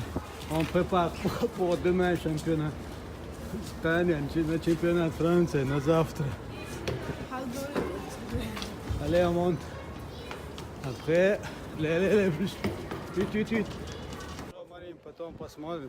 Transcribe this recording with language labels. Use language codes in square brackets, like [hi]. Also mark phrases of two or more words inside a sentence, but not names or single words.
[fr] On prépare pour demain championnat. Le championnat de France, [ru] на завтра. [fr] Allez, on monte. Après, les plus. Vite. [ru] Марин, потом посмотрим.